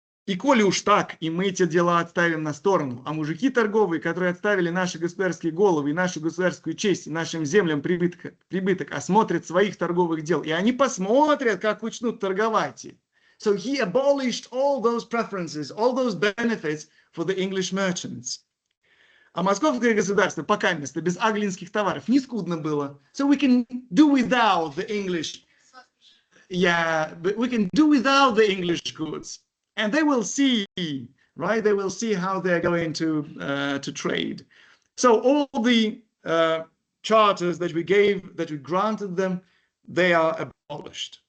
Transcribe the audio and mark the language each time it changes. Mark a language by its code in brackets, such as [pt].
[ru] И коли уж так, и мы эти дела отставим на сторону, а мужики торговые, которые отставили наши государственные головы и нашу государственную честь, и нашим землям прибыток, осмотрят своих торговых дел, и они посмотрят, как начнут торговать. [en] So he abolished all those preferences, all those benefits for the English merchants. [ru] А московское государство пока место без аглинских товаров не скудно было. [en] So we can do without the English. Yeah, but we can do without the English goods. And they will see, right? They will see how they're going to trade. So all the charters that we granted them, they are abolished.